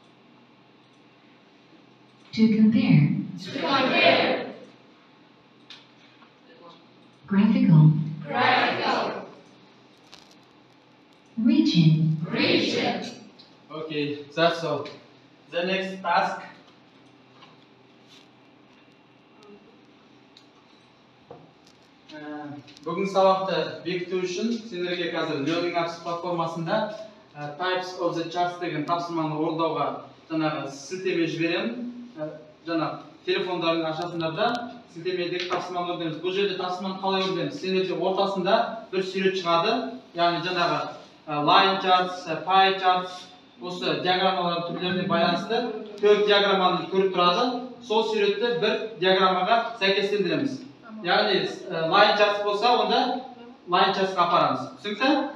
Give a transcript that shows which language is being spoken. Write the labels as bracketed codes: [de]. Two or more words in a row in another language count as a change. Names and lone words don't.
[en] To compare. To compare. Graphical. Graphical. Region. Region. Okay, that's all. The next task. [kk] Бүгін сабақты бекіту үшін сендерге қазір Learning Apps платформасында Types of the Charts деген тапсырманы орындауға жаңағы сілтеме жіберемін. Жаңағы телефондарын ашасыңдар да сілтемедегі тапсырманы орындаймыз. Бұл жерде тапсырманы қалай орындаймыз? Сендерде ортасында бір сурет шығады. [en] Яғни жаңағы line charts, pie charts, [kk] осы диаграммалар түрлеріне байланысты 4 диаграмманы көріп тұрады. Сол суретті бір диаграммаға сәйкестендіреміз. Яғни [en] line charts [kk] болса, онда [en] line charts'қа [kk] апарамыз. Түсінікті?